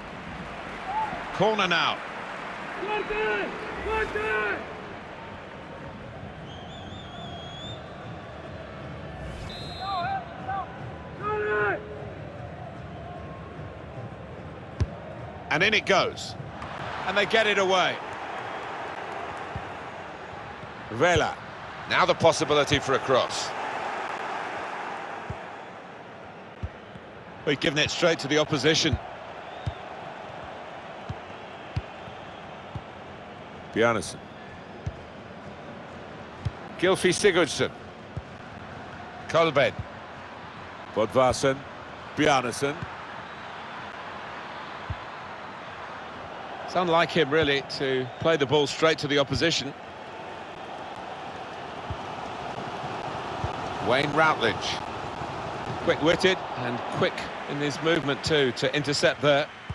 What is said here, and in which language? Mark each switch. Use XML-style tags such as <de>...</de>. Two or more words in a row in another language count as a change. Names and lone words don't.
<en>Corner now. And in it goes. And they get it away. Vela. Now the possibility for a cross. We've given it straight to the opposition. Bjarnason. Gylfi Sigurdsson. Kolbed. Bodvarsson. Bjarnason. It's unlike him, really, to play the ball straight to the opposition. Wayne Routledge. Quick-witted and quick in his movement too to intercept there.</en>